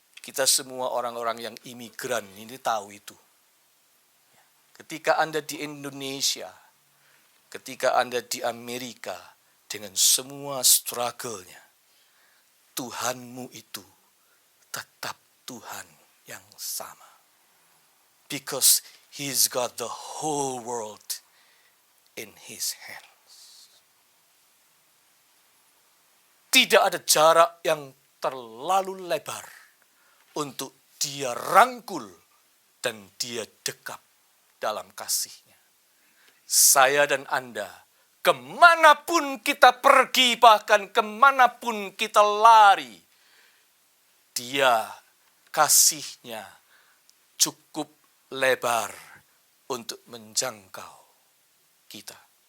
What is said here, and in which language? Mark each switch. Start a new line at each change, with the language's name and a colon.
Indonesian: Kita semua orang-orang yang imigran ini tahu itu. Ketika Anda di Indonesia, ketika Anda di Amerika, dengan semua struggle-nya, Tuhanmu itu tetap Tuhan yang sama.
English: Because He's got the whole world in His hands.
Indonesian: Tidak ada jarak yang terlalu lebar untuk Dia rangkul dan Dia dekap dalam kasih-Nya. Saya dan Anda, kemanapun kita pergi, bahkan kemanapun kita lari, Dia kasih-Nya cukup lebar untuk menjangkau kita.